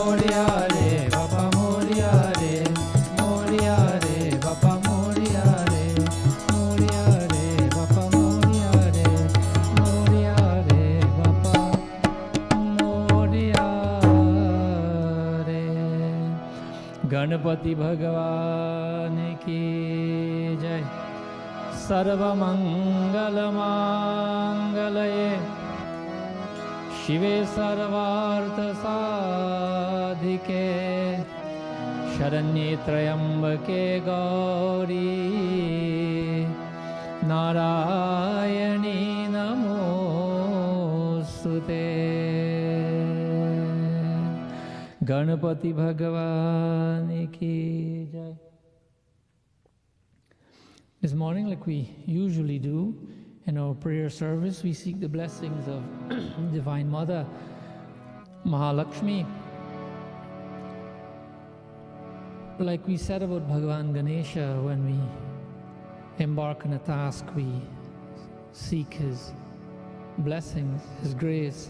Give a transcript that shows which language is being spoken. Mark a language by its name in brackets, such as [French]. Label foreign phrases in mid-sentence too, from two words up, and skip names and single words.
[Marathi] मोरया रे, बाबा मोरया रे, मोरया रे, बाबा मोरया रे, मोरया रे, बाबा मोरया रे, मोरया रे, बाबा मोरया रे. [Hindi] गणपति भगवान की जय। [Sanskrit] सर्वमंगल मांगल्ये शिवे सर्वार्थ साधिके शरण्ये त्र्यंबके गौरी नारायणी नमोस्तुते। [Hindi] गणपति भगवान की जय। [English] This morning, like we usually do in our prayer service, we seek the blessings of Divine Mother Mahalakshmi. Like we said about Bhagavan Ganesha, when we embark on a task, we seek his blessings, his grace.